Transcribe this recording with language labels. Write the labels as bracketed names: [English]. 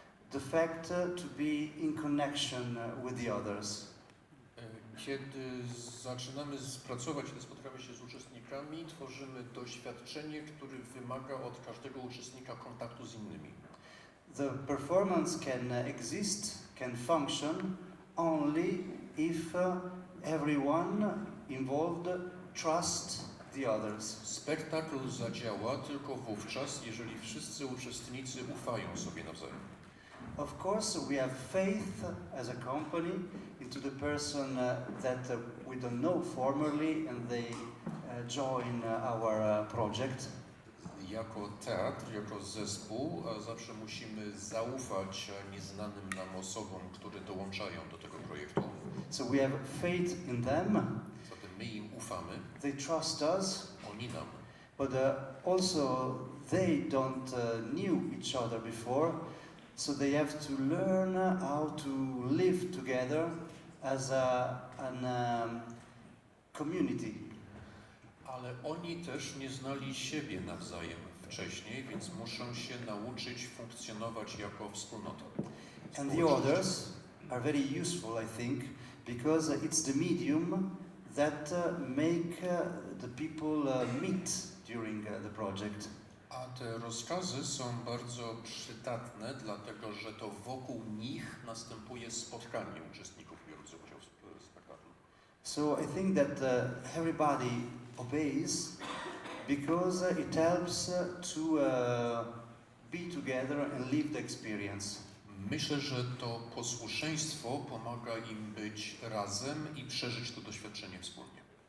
[English] the fact to be in connection with the others. [Polish] Kiedy zaczynamy pracować, kiedy spotykamy się z uczestnikami, tworzymy doświadczenie, które wymaga od każdego uczestnika kontaktu z innymi. [English] The performance can exist, can function only if everyone involved trusts the others. [Polish] Spektakl zadziała tylko wówczas, jeżeli wszyscy uczestnicy ufają sobie nawzajem. [English] Of course, we have faith as a company into the person that we don't know formerly and they join our project. [Polish] Jako teatr, jako zespół zawsze musimy zaufać nieznanym nam osobom, które dołączają do tego projektu. [English] So we have faith in them. [Polish] Zatem my im ufamy, [English] They trust us, [Polish] oni nam. [English] but also they don't knew each other before, so they have to learn how to live together as an community. [Polish] Ale oni też nie znali siebie nawzajem wcześniej, więc muszą się nauczyć funkcjonować jako wspólnota. [English] And the others are very useful, I think, because it's the medium that make the people meet during the project. [Polish] A te rozkazy są bardzo przydatne, dlatego że to wokół nich następuje spotkanie uczestników biorących udział w spektaklu. [English] So I think that everybody obeys because it helps to be together and live the experience. [Polish] Myślę, że to posłuszeństwo pomaga im być razem i przeżyć to doświadczenie wspólnie.